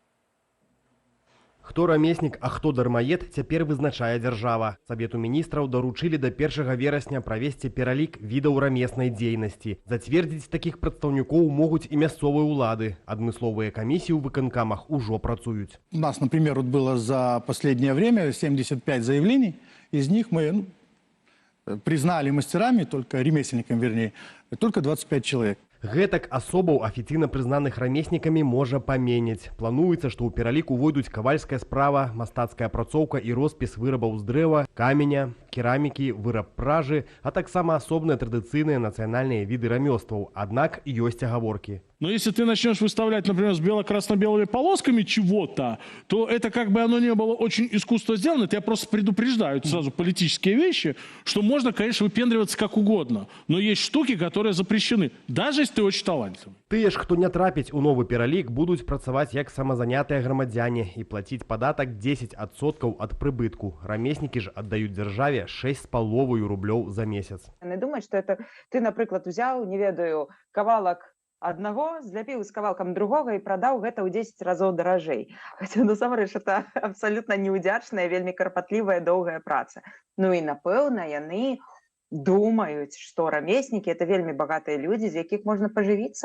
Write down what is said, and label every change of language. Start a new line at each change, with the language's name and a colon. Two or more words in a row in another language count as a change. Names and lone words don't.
Belarusian: Хто рамеснік, а хто дармаед, цяпер вызначае дзяржава. Савету міністраў даручылі да 1 верасня правесці пералік відаў рамеснай дзейнасці. Зацвердзіць такіх прадстаўнікоў могуць і мясцовыя ўлады. Адмысловыя камісіі ў выканкамах ужо працуюць.
Russian: У нас, например, вот было за последнее время 75 заявлений. Из них мы признали мастерами, только ремесленниками, вернее, только 25 человек.
Belarusian: Гэтак асобаў афіцыйна прызнаных рамеснікамі можа паменяць. Плануецца, што ў пералік увойдуць кавальская справа, мастацкая апрацоўка і роспіс вырабаў з дрэва, каменя, керамікі, выраб пражы, а таксама асобныя традыцыйныя нацыянальныя віды рамёстваў. Аднак ёсць агаворкі.
Russian: Но если ты начнешь выставлять, например, с бело-красно-белыми полосками чего-то, то это как бы оно не было очень искусственно сделано. Это я просто предупреждаю сразу политические вещи, что можно, конечно, выпендриваться как угодно. Но есть штуки, которые запрещены, даже если ты очень талантливый.
Belarusian: Тыя ж, хто не трапіць у новы пералік, будуць працаваць як самазанятыя грамадзяне і плаціць падатак 10% ад прыбытку. Рамеснікі ж аддаюць дзяржаве 6,5 рублёў за месяц.
Russian: Не думай, что это ты, например, взял,
Belarusian: не ведаю, кавалак аднаго, зляпіў з кавалкам другога і прадаў гэта ў 10 разоў даражэй. Хаця, насамрэч, это абсалютна неўдзячная, вельмі карпатлівая, доўгая праца. Ну і, напэўна, яны думаюць, што рамеснікі – это вельмі багатыя людзі, з якіх можна пажывіцца.